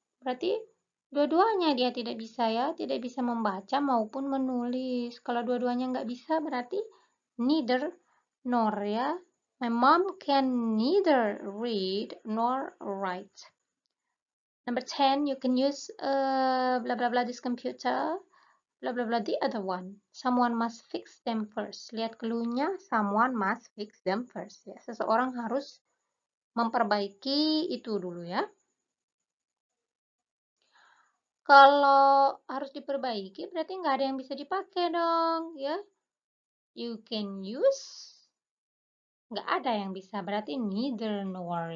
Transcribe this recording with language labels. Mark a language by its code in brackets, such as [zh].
[id] Berarti dua-duanya dia tidak bisa ya, tidak bisa membaca maupun menulis. Kalau dua-duanya nggak bisa berarti neither nor ya. [en] My mom can neither read nor write. Number 10, you can use blah blah blah this computer, blah blah blah the other one. Someone must fix them first. [id] Lihat clue-nya, [en] someone must fix them first. [id] Ya, seseorang harus memperbaiki itu dulu ya. Kalau harus diperbaiki berarti nggak ada yang bisa dipakai dong ya. [en] You can use, [id] nggak ada yang bisa, berarti neither nor.